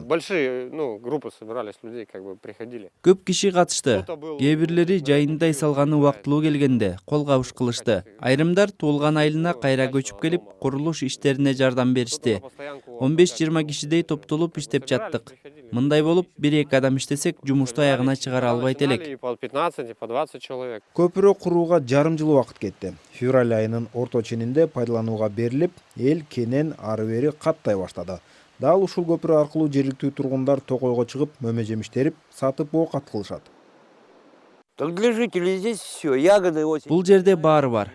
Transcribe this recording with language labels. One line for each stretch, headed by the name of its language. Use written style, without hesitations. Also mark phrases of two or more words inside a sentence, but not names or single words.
Russian: Большие, группы собирались людей, приходили.
Kyrgyz: Көп киши катышты. Кээ бирлери жайындай салганы убактылуу келгенде кол кабыш кылышты. Айрымдар туулган айылына кайра көчүп келип, курулуш иштерине жардам беришти. 15-20 кишидей топтолуп иштеп жаттык. Мындай болуп, 1-2 адам иштесек, жумушту аягына чыгара албайт элек.
Russian: По 15, по 20 человек.
Kyrgyz: Көпүрө курууга жарым жыл убакыт кетти. Февраль айынын орто ченинде пайдаланууга берилип, эл кенен ары бери каттай баштады. Дал ушул көпүрө аркылуу жергиликтүү тургундар токойго чыгып, мөмө жемиштерип, сатып оокат кылышат. Бул жерде баары бар.